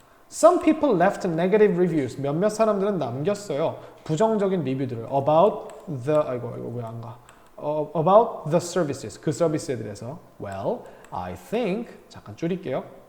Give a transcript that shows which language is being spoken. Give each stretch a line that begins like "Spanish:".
English: Some people left negative reviews.
Korean: 몇몇 사람들은 남겼어요. 부정적인 리뷰들을
English: about the
Korean: 이거 왜 안 가?
English: about the services.
Korean: 그 서비스에 대해서.
English: Well, I think
Korean: 잠깐 줄일게요.